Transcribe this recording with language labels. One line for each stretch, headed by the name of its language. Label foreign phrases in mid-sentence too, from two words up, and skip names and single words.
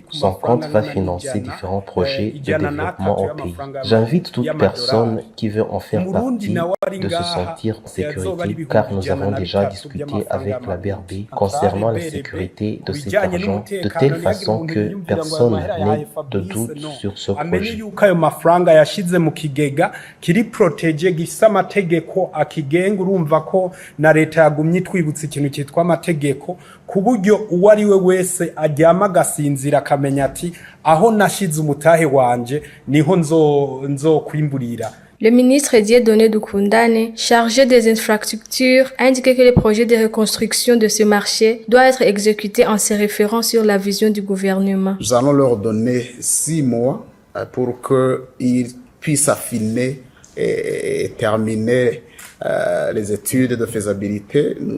French: Son compte va financer différents projets de développement au pays. J'invite toute personne qui veut en faire partie de se sentir en sécurité car nous avons déjà discuté avec la BRB concernant la sécurité de cet argent de telle façon que personne n'ait de doute sur ce projet.
Rundi: Ayo mafaranga yashize mu kigega kiri protege gifise amategeko akigenga urumva ko na leta yagumye twibutse ikintu cyitwa amategeko ku buryo uwo ari we wese aryama agasinzira akamenya ati aho nashize umutahe wanje niho nzokwimburira.
French: Le ministre Dieudonné Dukundane, chargé des infrastructures, a indiqué que le projet de reconstruction de ce marché doit être exécuté en se référant sur la vision du gouvernement. Nous allons leur donner 6 mois pour qu'ils puissent affiner et terminer les études de faisabilité.